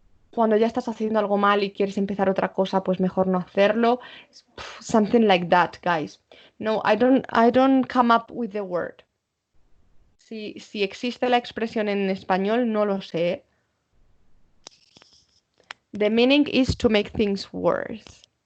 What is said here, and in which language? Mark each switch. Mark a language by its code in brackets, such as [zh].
[es] Cuando ya estás haciendo algo mal y quieres empezar otra cosa, pues mejor no hacerlo. [en] Something like that, guys. No, I don't come up with the word. [es] Si existe la expresión en español, no lo sé. [en] The meaning is to make things worse.